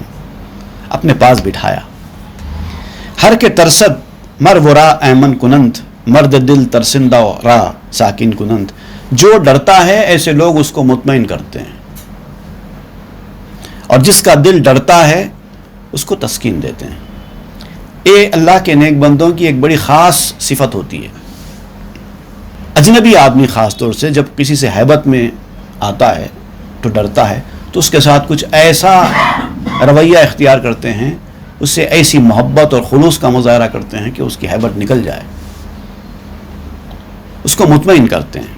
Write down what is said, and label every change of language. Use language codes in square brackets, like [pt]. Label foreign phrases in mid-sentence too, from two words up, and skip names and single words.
[ur] اپنے پاس بٹھایا. [fa] ہر کے ترسد مر ورا ایمن کنند مرد دل ترسندہ را ساکن کنند. [ur] جو ڈرتا ہے ایسے لوگ اس کو مطمئن کرتے ہیں, اور جس کا دل ڈرتا ہے اس کو تسکین دیتے ہیں. اے اللہ کے نیک بندوں کی ایک بڑی خاص صفت ہوتی ہے. اجنبی آدمی خاص طور سے جب کسی سے ہیبت میں آتا ہے تو ڈرتا ہے, تو اس کے ساتھ کچھ ایسا رویہ اختیار کرتے ہیں, اس سے ایسی محبت اور خلوص کا مظاہرہ کرتے ہیں کہ اس کی ہیبت نکل جائے, اس کو مطمئن کرتے ہیں.